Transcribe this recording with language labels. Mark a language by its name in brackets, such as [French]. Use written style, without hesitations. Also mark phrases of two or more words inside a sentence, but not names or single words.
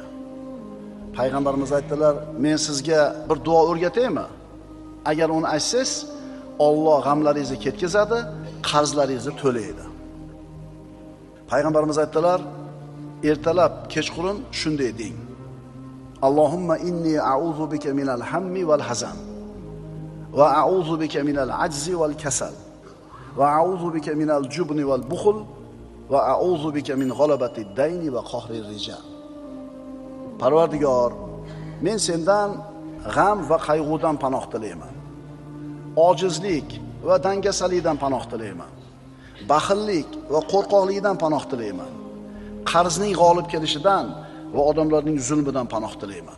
[Uzbek] Payg'ambarimiz aytdilar: "Men sizga bir duo o'rgataymi? Agar uni aytsangiz, Alloh g'amlaringizni ketkazadi, qarzlaringizni to'laydi." Payg'ambarimiz aytdilar: "Ertalab, kechqurun shunday deng. [Arabic] اللهم إني أعوذ بك من الهم والحزن وأعوذ بك من العجز والكسل وأعوذ بك من الجبن والبخل وأعوذ بك من غلبة الدين وقهر الرجال." [Uzbek] Parvardigor, men sendan g'am va qayg'udan panoh tilayman. Ojizlik va dangasalikdan panoh tilayman. Baxillik va qo'rqoqlikdan panoh tilayman. Qarzning g'olib kelishidan va odamlarning zulmidan panoh tilayman.